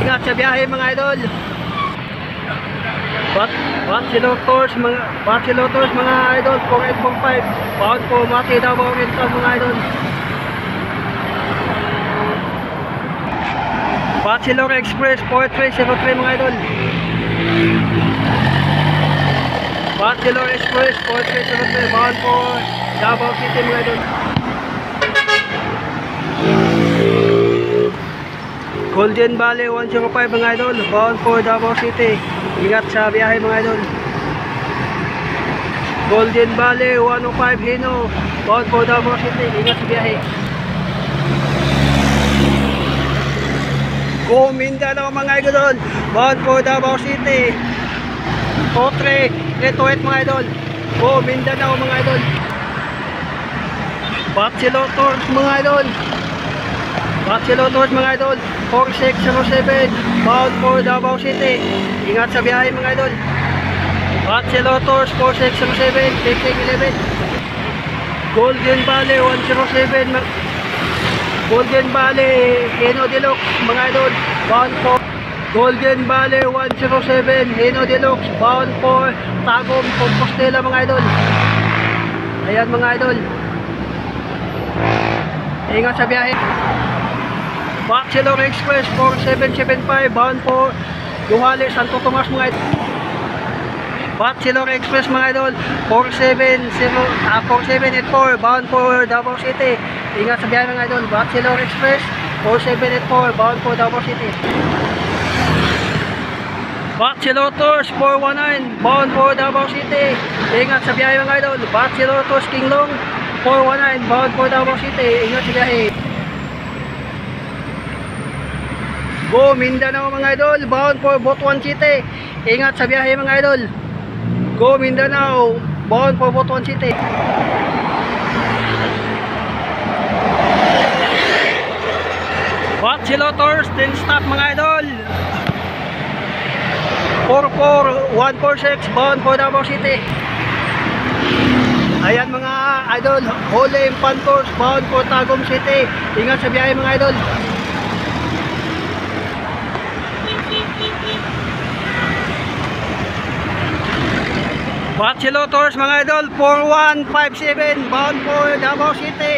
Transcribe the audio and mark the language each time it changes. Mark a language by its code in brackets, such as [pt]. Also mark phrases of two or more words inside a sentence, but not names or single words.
[tl] Ingat sa biyahe mga idol. Bachelor Tours mga idol 4845, [en] bound for [tl] Mati, Davao Oriental mga idol. Bachelor Express 4303 mga idol. Bachelor Express 4303, [en] bound for [tl] Davao City mga idol. Golden Valley 105 mga idol, [en] bound for [tl] Davao City. Ingat sa biyahe mga idol. Golden Valley 105, Hino, [en] bound for [tl] Davao City. Ingat sa biyahe. Go Mindanao mga idol, [en] bound for [tl] Davao City. 4328 mga idol. Go Mindanao mga idol. Bachelor Tours mga idol. Bachelor Tours mga idol 4607, [en] bound for [tl] Davao City. Ingat sa biyahe mga idol. Bachelor Tours 4607, 1511. Golden Valley 107, Golden Valley Hino Deluxe mga idol, [en] bound for [tl] Golden Valley 107, Hino Deluxe, [en] bound for [tl] Tagum, Compostela mga idol. Ayan mga idol. Ingat sa biyahe. Bachelor Express 4775, [en] bound for [tl] Duhali, Santo Tomas mga idol. Bachelor Express mga idol 4784, [en] bound for [tl] Davao City. Ingat sa biyahe mga idol. Bachelor Express 4784, [en] bound for [tl] Davao City. Bachelor Tours 419, [en] bound for [tl] Davao City. Ingat sa biyahe mga idol. Bachelor Tours Kinglong 419, [en] bound for [tl] Davao City. Ingat sa biyahe. Go Mindanao mga idol, [en] bound for [tl] Butuan City. Ingat sa biyahe mga idol. Go Mindanao, [en] bound for [tl] Butuan City. Bachelor Tours 10 stop mga idol. 44146 [en] bound for [tl] Davao City. Ayan mga idol, Holy Pantos [en] bound for [tl] Tagum City. Ingat sa biyahe mga idol. Bachelotors mga idol, 4157 [en] bound for [tl] Davao City.